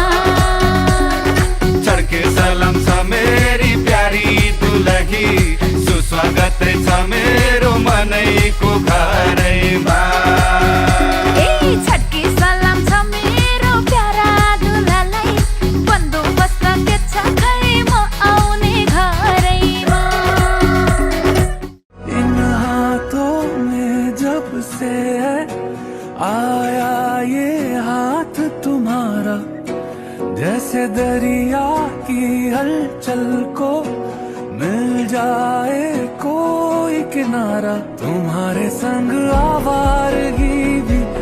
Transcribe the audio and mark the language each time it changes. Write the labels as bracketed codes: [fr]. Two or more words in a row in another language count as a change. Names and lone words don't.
[ne] छड्के सलाम छ मेरी प्यारी दुलही सुस्वागत छ मेरो मनैको घरैमा छड्के सलाम छ मेरो प्यारा दुलालाई बन्दोबस्त छ खै म आउने घरैमा [hi] इन हाथों में जब से आया ये हाथ तुम्हारा जैसे दरिया की हलचल को मिल जाए कोई किनारा तुम्हारे संग आवारगी भी